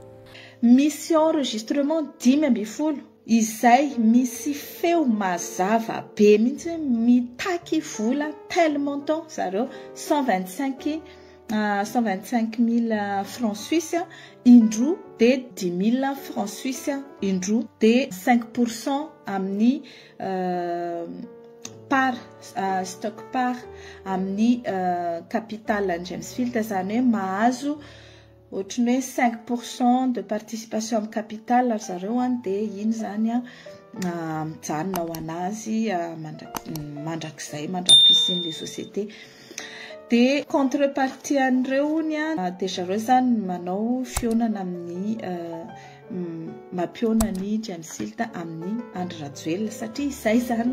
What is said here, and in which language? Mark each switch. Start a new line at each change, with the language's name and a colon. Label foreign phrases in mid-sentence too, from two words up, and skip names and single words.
Malagasy: misy enregistrement 10 izay misy feo mazava be mihitsy mitaky vola
French: tellement temps
Malagasy: zareo 125 000
French: francs suisses
Malagasy: indroa de 10 000
French: francs suisses
Malagasy: indroa de 5% amin'ny
English: stock part
Malagasy: amin'ny capital James Field zany hoe mahazo ohatrany hoe 5%
French: de participation
Malagasy: amin'ny capital ary zareo dia iny zany mijanona ho anazy mandrakizay mandrapisin'le société dia contrepartie an'ireo dia zareo zany manao fionana amin'ny mampiona ny James Field amin'ny Andry Rajoelina satria izay zany